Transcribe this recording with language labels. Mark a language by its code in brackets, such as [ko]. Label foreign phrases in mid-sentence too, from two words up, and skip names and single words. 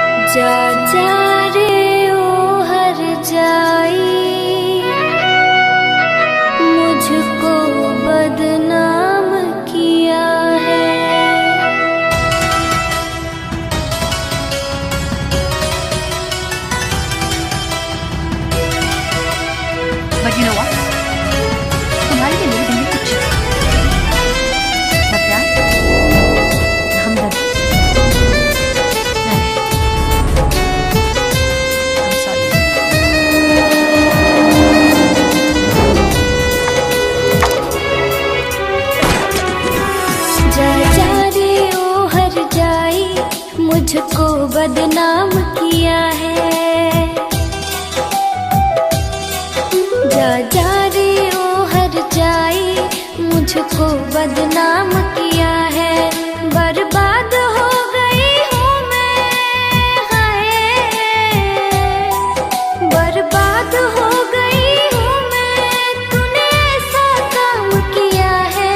[hi] जा जा रे ओ हर जाई, मुझको बदनाम किया है। [en] But you know what? [hi] तुम्हारे लिए मेरे दिल में कुछ ना प्यार, ना हमदर्दी, [en] I'm sorry. [hi] जा जा रे ओ हर जाई, मुझको बदनाम किया है। जा जा रे ओ हर जाई, मुझको बदनाम किया है। बर्बाद हो गई हूँ मैं, हाय बर्बाद हो गई हूँ मैं, तूने ऐसा काम किया है।